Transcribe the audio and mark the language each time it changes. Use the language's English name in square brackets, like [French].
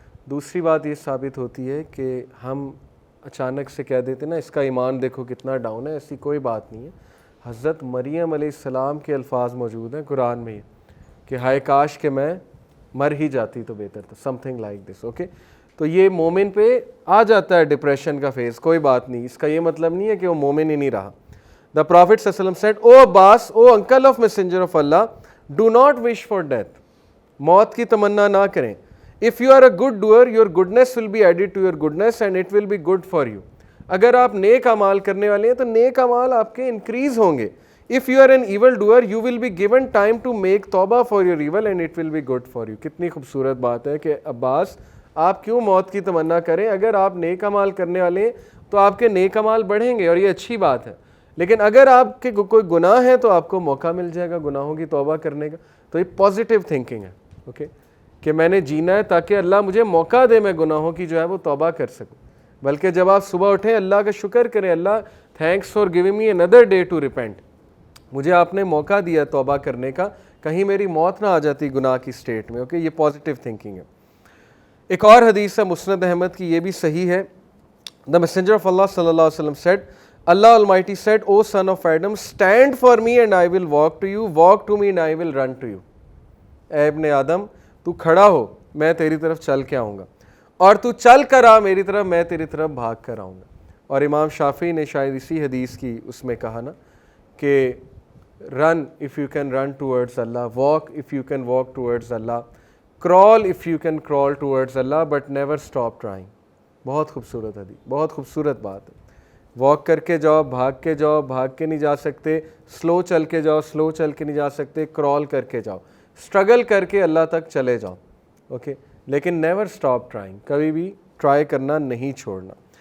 [Urdu] دوسری بات یہ ثابت ہوتی ہے کہ ہم اچانک سے کہہ دیتے نا اس کا ایمان دیکھو کتنا ڈاؤن ہے، ایسی کوئی بات نہیں ہے. حضرت مریم علیہ السلام کے الفاظ موجود ہیں قرآن میں کہ ہائے کاش کہ میں مر ہی جاتی تو بہتر تھا، [English] Something like this. [Urdu] Okay. تو یہ مومن پہ آ جاتا ہے ڈپریشن کا فیز، کوئی بات نہیں، اس کا یہ مطلب نہیں ہے کہ وہ مومن ہی نہیں رہا. [English] The Prophet صلی اللہ علیہ وسلم said, O Abbas, O uncle of messenger of Allah, do not wish for death. [Urdu] موت کی تمنا نہ کریں. [English] If you are a good doer, your goodness will be added to your goodness and it will be good for you. [Urdu] اگر آپ نیک اعمال کرنے والے ہیں تو نیک اعمال آپ کے انکریز ہوں گے. [English] If you are an evil doer, you will be given time to make توبہ for your evil and it will be good for you. [Urdu] کتنی خوبصورت بات ہے کہ عباس آپ کیوں موت کی تمنا کریں؟ اگر آپ نیک اعمال کرنے والے ہیں تو آپ کے نیک اعمال بڑھیں گے اور یہ اچھی بات ہے. لیکن اگر آپ کے کوئی گناہ ہے تو آپ کو موقع مل جائے گا گناہوں کی توبہ کرنے کا. تو یہ پازیٹیو تھنکنگ ہے. اوکے. کہ میں نے جینا ہے تاکہ اللہ مجھے موقع دے میں گناہوں کی جو ہے وہ توبہ کر سکوں، بلکہ جب آپ صبح اٹھیں اللہ کا شکر کریں، [English] اللہ thanks for giving me another day to repent, [Urdu] مجھے آپ نے موقع دیا توبہ کرنے کا، کہیں میری موت نہ آ جاتی گناہ کی سٹیٹ میں. اوکے، یہ پازیٹیو تھنکنگ ہے. ایک اور حدیث ہے مسند احمد کی، یہ بھی صحیح ہے. [English] The messenger of Allah sallallahu alaihi wasallam said, Allah Almighty said, O son of Adam, stand for me and I will walk to you, walk to me and I will run to you. [Urdu] اے ابن آدم تو کھڑا ہو، میں تیری طرف چل کے آؤں گا، اور تو چل کر آ میری طرف، میں تیری طرف بھاگ کر آؤں گا. اور امام شافعی نے شاید اسی حدیث کی اس میں کہا نا کہ [English] run if you can run towards Allah, walk if you can walk towards Allah, crawl if you can crawl towards Allah, but never stop trying. [Urdu] بہت خوبصورت حدیث، بہت خوبصورت بات ہے. واک کر کے جاؤ، بھاگ کے جاؤ، بھاگ کے نہیں جا سکتے، سلو چل کے جاؤ، سلو چل کے نہیں جا سکتے، کرال کر کے جاؤ، اسٹرگل کر کے اللہ تک چلے جاؤ. اوکے، لیکن [English] never stop trying, [Urdu] کبھی بھی ٹرائی کرنا نہیں چھوڑنا.